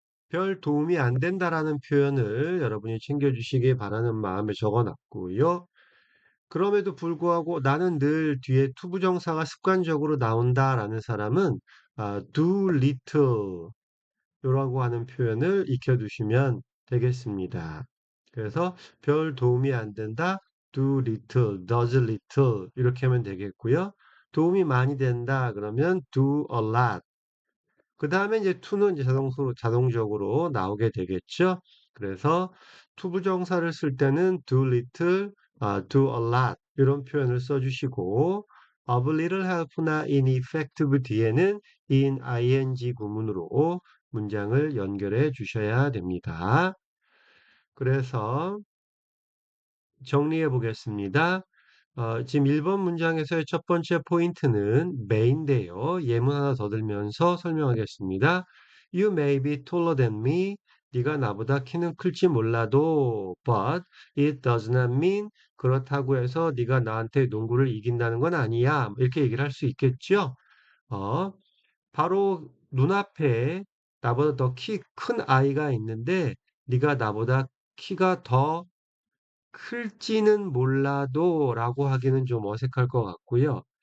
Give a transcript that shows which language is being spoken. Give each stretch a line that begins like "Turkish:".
Korean: 별 도움이 안 된다라는 표현을 여러분이 챙겨주시기 바라는 마음에 적어 놨고요. 그럼에도 불구하고 나는 늘 뒤에 투부정사가 습관적으로 나온다라는 사람은 do little 요라고 하는 표현을 익혀두시면 되겠습니다. 그래서 별 도움이 안 된다.
English: do little, does little
Korean: 이렇게 하면 되겠고요. 도움이 많이 된다. 그러면
English: do a lot.
Korean: 그 다음에 이제 to는 이제 자동적으로 나오게 되겠죠. 그래서 투부정사를 쓸 때는
English: do little, do a lot
Korean: 이런 표현을 써주시고
English: of little help
Korean: 나 ineffective 뒤에는 in ing 구문으로 문장을 연결해 주셔야 됩니다. 그래서 정리해 보겠습니다. 지금 1번 문장에서의 첫 번째 포인트는 may인데요. 예문 하나 더 들면서 설명하겠습니다.
English: You may be taller than me.
Korean: 네가 나보다 키는 클지 몰라도
English: but it does not mean
Korean: 그렇다고 해서 네가 나한테 농구를 이긴다는 건 아니야. 이렇게 얘기를 할 수 있겠죠? 어, 바로 눈앞에 나보다 더 키 큰 아이가 있는데 네가 나보다 키가 더 클지는 몰라도 라고 하기는 좀 어색할 것 같고요.